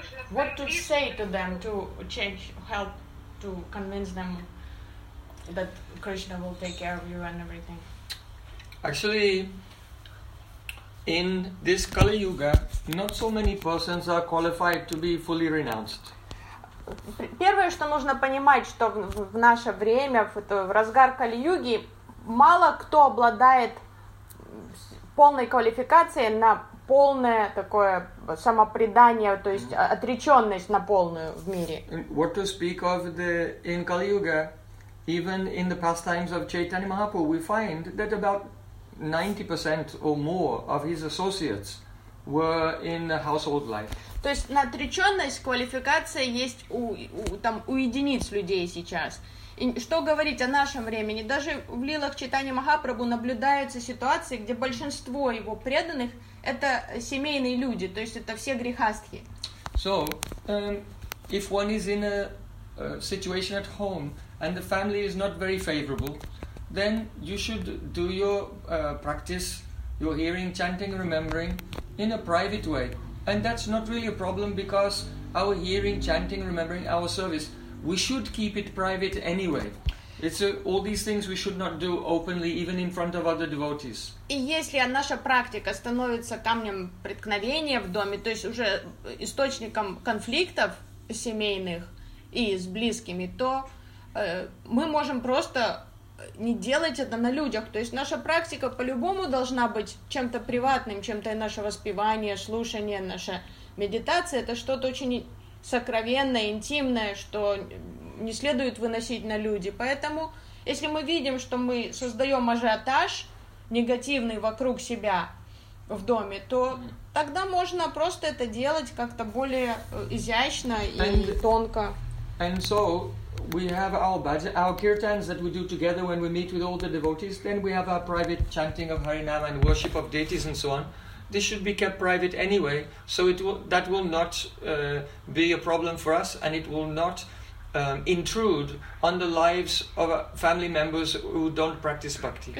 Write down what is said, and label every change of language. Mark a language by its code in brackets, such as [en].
[en] What to say to them to change, help to convince them that Krishna will take care of you and everything? Actually, in this Kali Yuga, not so many persons are qualified to be fully renounced. [ru] Первое, что нужно понимать, что в наше время, в разгар Кали-Юги, мало кто обладает полной квалификацией на полное такое самопредание, то есть отреченность на полную в мире. [en] What to speak of the in Kali Yuga, even in the pastimes of Chaitanya Mahaprabhu, we find that about 90% or more of his associates were in the household life. [ru] То есть на отреченность квалификация есть у единиц людей сейчас. И что говорить о нашем времени? Даже в лилах Чайтаньи Махапрабху наблюдаются ситуации, где большинство его преданных — это семейные люди, то есть это все грехастхи. [en] So, if one is in a situation at home and the family is not very favorable, then you should do your practice, your hearing, chanting, remembering in a private way. And that's not really a problem, because our hearing, chanting, remembering, our service, we should keep it private anyway. It's all these things we should not do openly, even in front of other devotees. [ru] И если наша практика становится камнем преткновения в доме, то есть уже источником конфликтов семейных и с близкими, то мы можем просто не делать это на людях. То есть наша практика по-любому должна быть чем-то приватным, чем-то наше воспевание, слушание, наша медитация. Это что-то очень сокровенное, интимное, что не следует выносить на люди. Поэтому, если мы видим, что мы создаем ажиотаж негативный вокруг себя в доме, то тогда можно просто это делать как-то более изящно и тонко. [en] And so we have our bhajan, our kirtans that we do together when we meet with all the devotees. Then we have our private chanting of Harinam and worship of deities and so on. This should be kept private anyway, so that will not be a problem for us, and it will not intrude on the lives of family members who don't practice bhakti.